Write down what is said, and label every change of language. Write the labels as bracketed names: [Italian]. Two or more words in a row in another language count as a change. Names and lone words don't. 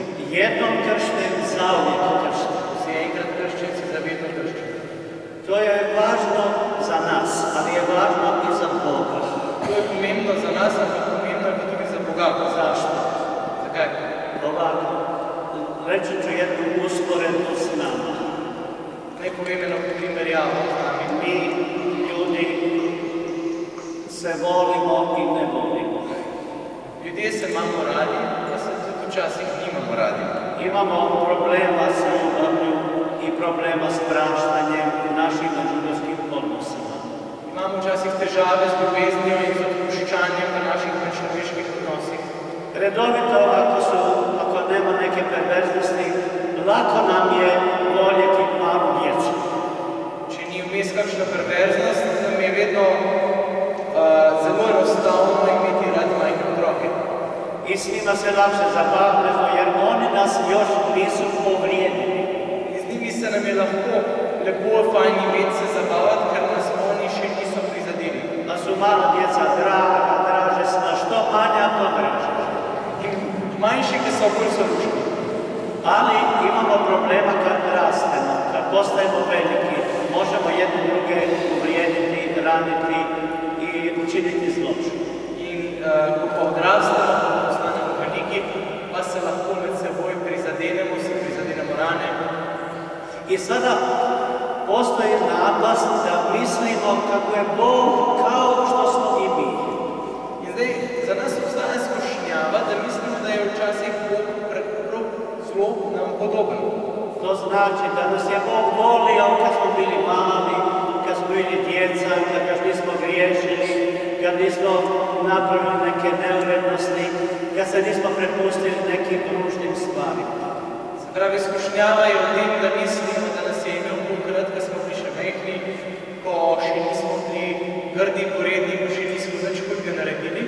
[Croatian] jednom kršten, zauvijek kršten. [Slovenian] Si enkrat krščen, si zavedno krščen. [Croatian] To je važno za nas, ali je važno i za Boga. [Slovenian] To je pomembno za nas, ampak pomembno je pa tudi za Boga. [Croatian] Zašto? [Slovenian] Zakaj? [Croatian] Ovako, reći ću jednu usporedbu s nama. [Slovenian] Naj povem eno primerjavo z nami. [Croatian] Mi, ljudi, se volimo i ne volimo. [Slovenian] Ljudje se imamo radi, pa se tudi včasih nimamo radi. [Croatian] Imamo problema s ljubavlju i problema s praštanjem u našim međuljudskim odnosima. [Slovenian] Imamo včasih težave z ljubeznijo in z odpuščanjem v naših medčloveških odnosih. [Croatian] Redovito, ako nema neke perverznosti, lako nam je voljeti malu djecu. [Slovenian] Če ni vmes kakšna perverznost, nam je vedno zelo enostavno imeti radi majhne otroke. [Croatian] I s njima se lakše zabavljamo, jer oni nas još nisu povrijedili. [Slovenian] In z njimi se nam je lahko lepo, fajn imeti se zabavati, ker nas oni še niso prizadeli. [Croatian] Da su mala djeca draga, dražesna, što manja, to draže. [Slovenian] In manjši, ki so bolj so rušni. [Croatian] Ali imamo problema kad rastemo, kad postajemo veliki, možemo jedne druge uvrijediti, raniti i učiniti zločin. [Slovenian] In ko pa odrastemo, ko postanemo veliki, pa se lahko med seboj prizadenemo, si prizadenemo rane. [Croatian] I sada postoji napast da mislimo kako je Bog kao što smo i mi. [Slovenian] In zdaj, za nas obstaja skušnjava, da mislimo, da je včasih Bog zelo nam podoben. [Croatian] To znači da nas je Bog volio kad smo bili mali, kad smo bili djeca, kad još nismo griješili, kad nismo napravili neke neurednosti, kad se nismo prepustili nekim ružnim stvarima. [Slovenian] Se pravi, skušnjava je o tem, da mislimo, da nas je imel Bog rad, kad smo bili še mehni, ko še nismo bili grdi, poredni, ko še nismo nič hudega naredili.